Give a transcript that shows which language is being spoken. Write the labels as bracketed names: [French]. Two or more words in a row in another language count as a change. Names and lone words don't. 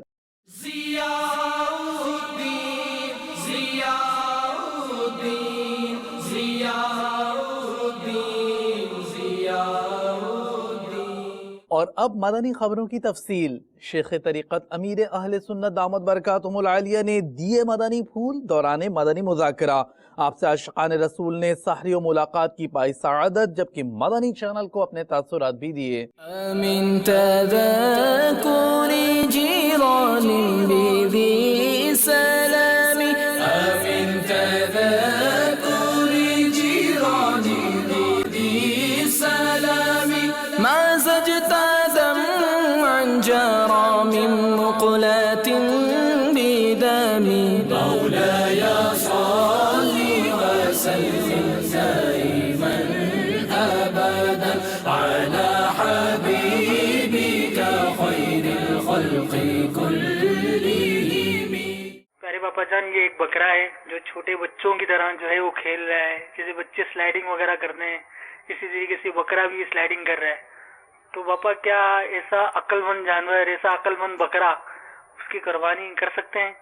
[Urdu] ضیاء الدین، ضیاء الدین، ضیاء الدین، ضیاء الدین۔ اور اب مدنی خبروں کی تفصیل۔ شیخ طریقت امیر اہل سنت [Arabic] دامت برکاتہم العالیہ [Urdu] نے دیے مدنی پھول دوران مدنی مذاکرہ۔ آپ سے عاشقان رسول نے سحری و ملاقات کی پائی سعادت، جبکہ مدنی چینل کو اپنے تاثرات بھی دیے۔ [Arabic] من تذکر جیران بذی سلام، من تذکر جیران بذی سلام، ما زجت دمعا جرى من مقلة بدم، مولاي صل وسلم دائما أبدا على حبيبك خير الخلق كلهم۔ [Urdu] پیارے باپا جان، یہ ایک بکرا ہے جو چھوٹے بچوں کی طرح جو ہے وہ کھیل رہا ہے، جیسے بچے سلائیڈنگ وغیرہ کرتے ہیں اسی طریقے سے بکرا بھی سلائیڈنگ کر رہا ہے۔ تو باپا کیا ایسا عقل مند جانور، ایسا عقل مند بکرا اس کی قربانی کر سکتے ہیں؟